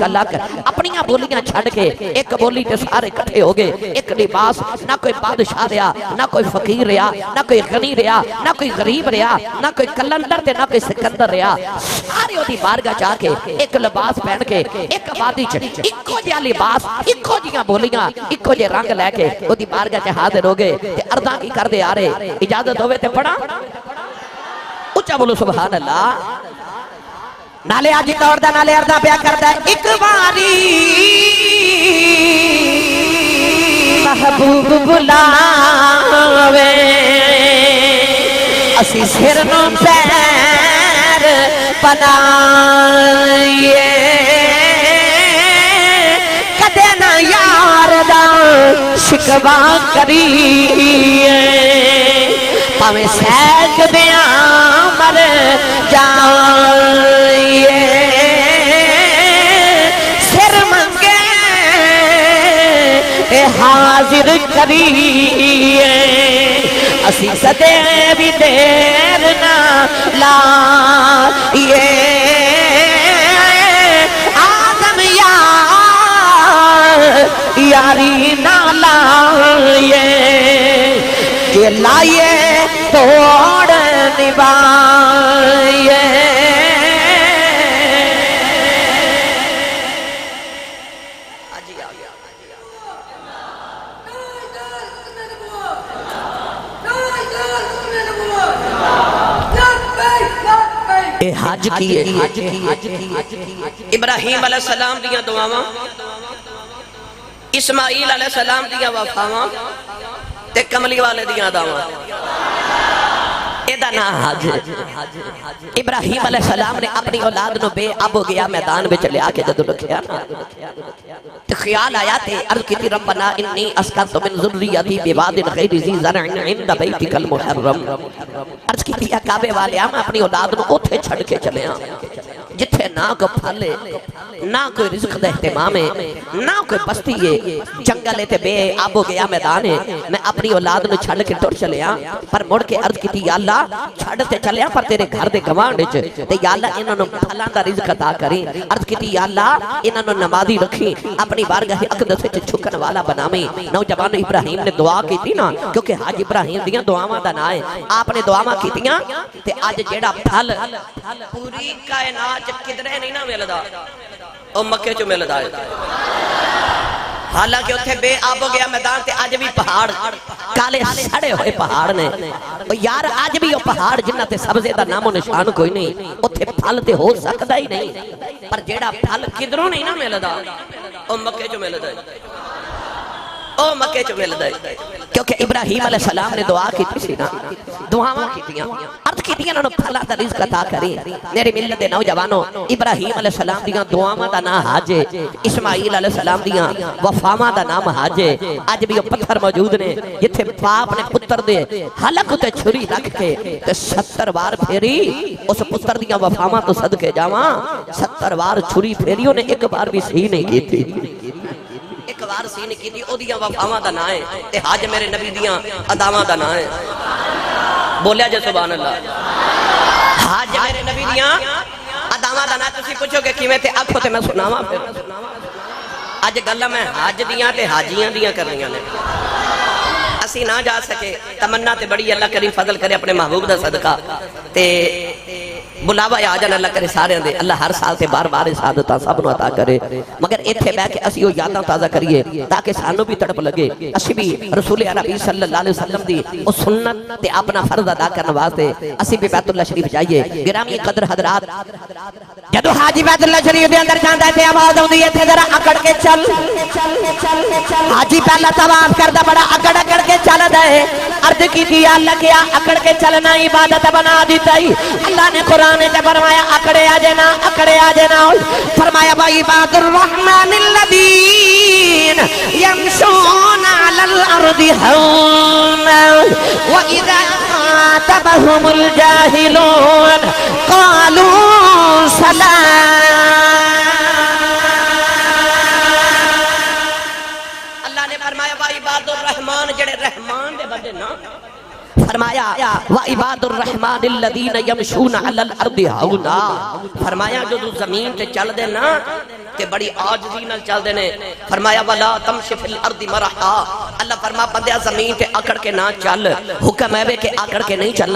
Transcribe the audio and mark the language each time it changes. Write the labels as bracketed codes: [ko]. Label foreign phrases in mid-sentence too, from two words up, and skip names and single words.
[pa] لک اپنی بولیاں چھڑ کے ایک بولی تے سارے کٹھے ہو گئے ایک لباس نہ کوئی بادشاہ رہا نہ کوئی فقیر رہا نہ کوئی غنی رہا نہ کوئی غریب رہا نہ کوئی کلندر تے نہ کوئی سکندر رہا سارے دی بارگاہ جا کے ایک لباس پہن کے ایک وادی چ اکو جہا لباس اکو جیاں بولیاں اکو جے رنگ لے کے او دی بارگاہ چ حاضر ہو گئے تے عرضاں کی کر دے آ رہے اجازت ہوئے تے پڑھا اچھا بولو [ar] سبحان اللہ [pa] نالے آجی دور دا نالے عرضاں پیا کردا ایک باری محبوب بلاوے اسی سر نو پیر بنائیے کدے نہ یار دا شکوا کریے پاویں سیک دیاں مر جائیے سر منگے حاضر کریے اسی صدے بھی دیر نہ لائیے آدم یاری نہ لائیے کہ لائیے توڑ نبھائیے اے حج کیے ابراہیم [ar] علیہ السلام [pa] دیاں دعاواں اسماعیل [ar] علیہ السلام [pa] دیاں وفاواں تے کملی والے دیاں دعواں ایدہ نا حج ابراہیم علیہ السلام نے اپنی اولاد نو بے اب [ur] ہو گیا میدان میں چلے [pa] آکے جدو رکھیا تو خیال آیا تے عرض کی [ar] ربنا انی اسکرت من ذریتی بواد غیر ذی زرع عند بیتک المحرم [pa] عرض کی یا کعبے والے ہم اپنی اولاد نو اوتھے چھڑ کے چلے ہیں جتھے نہ کوئی پھلے نہ کوئی رزق دے اہتمام ہے نہ کوئی بستی ہے جنگل تے بے آب ہو گیا میدان ہے میں اپنی اولاد نو چھڑ کے ٹر چلے ہاں پر مڑ کے عرض کی یا اللہ چھڑ تے چلے ہاں پر تیرے گھر دے گوانڈ وچ تے یا اللہ انہاں نو پھلاں دا رزق عطا کریں عرض کی یا اللہ انہاں نو نمازی رکھی اپنی بارگاہ اقدس وچ جھکن والا بناویں نوجوان ابراہیم نے دعا کیتی نا کیونکہ حج ابراہیم دیاں دعاواں دا نا ہے آپ نے دعاواں کیتیاں تے اج جیڑا پھل پوری کائنات کدرے نہیں نہ ملدا او مکے چ ملدا ہے حالانکہ اتھے بے آب ہو گیا میدان تے آج بھی پہاڑ کالے سڑے ہوئے پہاڑ نے یار آج بھی وہ پہاڑ جنہ تے سبزے دا نام و نشان کوئی نہیں اتھے پھل تے ہو سکتا ہی نہیں پر جیڑا پھل کدروں نہیں نہ ملدا او مکے چ ملدا ہے او مکے چ ملدا ہے کیونکہ ابراہیم [ar] علیہ السلام [pa] نے دعا کی تھی نا، دعاواں کیتیاں، عرض کیتیاں انہوں نے پھلا دا رزق عطا کریں۔ میرے ملت دے نوجوانوں، ابراہیم [ar] علیہ السلام [pa] دیاں دعاواں دا نام حج ہے، اسماعیل [ar] علیہ السلام [pa] دیاں وفاواں دا نام حج ہے۔ اج بھی وہ پتھر موجود نے جتھے باپ نے پتر دے حلق تے چھری رکھ کے تے 70 بار پھیری، اس پتر دیاں وفاواں تو صدقے جاواں، 70 بار چھری پھیری، [ur] انہیں ایک بار بھی صحیح نہیں کی تھی، ایک بار صحیح نہیں کی تھی۔ [pa] او دیاں وفاواں دا نام ہے تے حج میرے نبی دیاں اداواں دا نام ہے۔ بولیا جے [ar] سبحان اللہ۔ [pa] حج میرے نبی دیاں اداواں دا نام، تسی پوچھو کہ کیویں تے آکھو تے میں سناواں پھر۔ اج گلاں میں حج دیاں تے حاجیاں دیاں کرنیاں نے، اسی نہ جا سکے، تمنا تے بڑی، اللہ کریم فضل کرے اپنے محبوب دا صدقہ تے بلاوا آ جان، اللہ کرے سارے دے، اللہ ہر سال تے بار بار سعادتاں سب نو عطا کرے۔ مگر ایتھے بیٹھ کے اسی او یاداں تازہ کریے تاکہ سانو بھی تڑپ لگے، اسی بھی رسول عربی [ar] صلی اللہ علیہ وسلم [pa] دی او سنت تے اپنا فرض ادا کرنے واسطے اسی بھی بیت اللہ شریف جائیے۔ گرامی قدر حضرات، جدو حاجی بیت اللہ شریف دے اندر جاندا ہے تے آواز آوندی ہے تے ذرا اکڑ کے چل، حاجی پہلا طواف کردا بڑا اکڑ اکڑ کے چلدا ہے، عرض کی اللہ کیا اکڑ کے چلنا عبادت بنا دیتا ہی۔ اللہ نے قرآن نے فرمایا اکڑے آ جانا، اکڑے آ جانا، فرمایا [ar] وعباد الرحمن الذین یمشون علی الارض [pa] ہونا [ar] وَإِذَا خَاطَبَهُمُ الْجَاهِلُونَ قَالُوا سَلَامًا۔ [pa] اللہ نے فرمایا [ar] وعباد الرحمن، [pa] جڑے رحمان دے بندے نا، فرمایا [ar] وعباد الرحمن الذین یمشون علی الارض [pa] ہونا، فرمایا جو زمین تے چل دے نا تے بڑی عاجزی نال چل دے نے، فرمایا [ar] ولا تمشی فی الارض مرحا، [pa] اللہ فرما بندیا زمین تے اکڑ کے نہ چل، حکم ہے کہ اکڑ کے نہیں چلنا۔